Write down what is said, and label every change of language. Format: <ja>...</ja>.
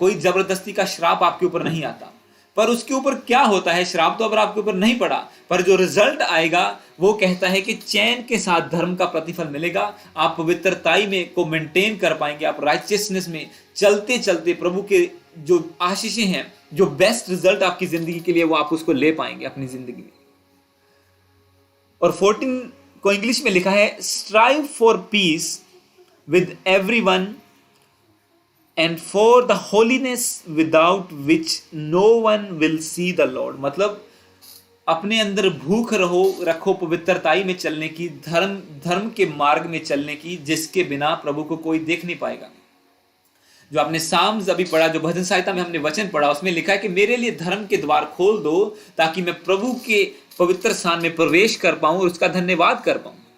<hi>कोई जबरदस्ती का श्राप आपके ऊपर नहीं आता। पर उसके ऊपर क्या होता है, श्राप तो अब आपके ऊपर नहीं पड़ा, पर जो रिजल्ट आएगा वो कहता है कि चैन के साथ धर्म का प्रतिफल मिलेगा। आप पवित्रताई में को मेंटेन कर पाएंगे, आप राइचियसनेस में चलते चलते प्रभु के जो आशीषें हैं, जो बेस्ट रिजल्ट आपकी जिंदगी के लिए, वो आप उसको ले पाएंगे अपनी जिंदगी में। और 14 को इंग्लिश में लिखा है,</hi> <en>Strive for peace with everyone and for the holiness without which no one will see the Lord।</en> <hi>मतलब अपने अंदर भूख रखो पवित्रताई में चलने की, धर्म के मार्ग में चलने की, जिसके बिना प्रभु को कोई देख नहीं पाएगा। जो आपने साम्स अभी पढ़ा, जो भजन सहायता में हमने वचन पढ़ा, उसमें लिखा है कि मेरे लिए धर्म के द्वार खोल दो ताकि मैं प्रभु के पवित्र स्थान में प्रवेश कर पाऊं और उसका धन्यवाद कर पाऊं।</hi>